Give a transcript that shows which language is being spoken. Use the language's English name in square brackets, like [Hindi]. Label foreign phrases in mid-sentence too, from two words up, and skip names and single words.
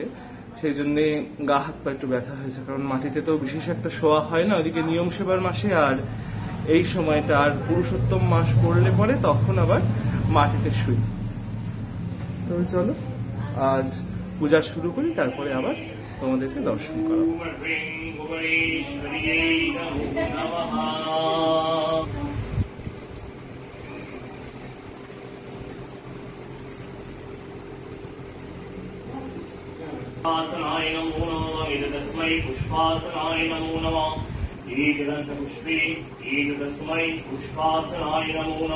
[Bangla] সেই জন্যে গা হাত পা একটু ব্যথা হয়েছে, কারণ মাটিতে তো বিশেষ একটা শোয়া হয় না। ওইদিকে নিয়ম সেবার মাসে আর এই সময়টা, আর পুরুষোত্তম মাস পড়লে পরে তখন আবার মাটিতে শুই। তো চলো আজ পূজা শুরু করি, তারপরে আবার তোমাদেরকে দর্শন করাবো। [Sanskrit] पुष्पासनाय नमो नमः। एतस्मै पुष्पासनाय नमो नमः। एकदन्तपुष्पे एतस्मै पुष्पासनाय नमो नमः।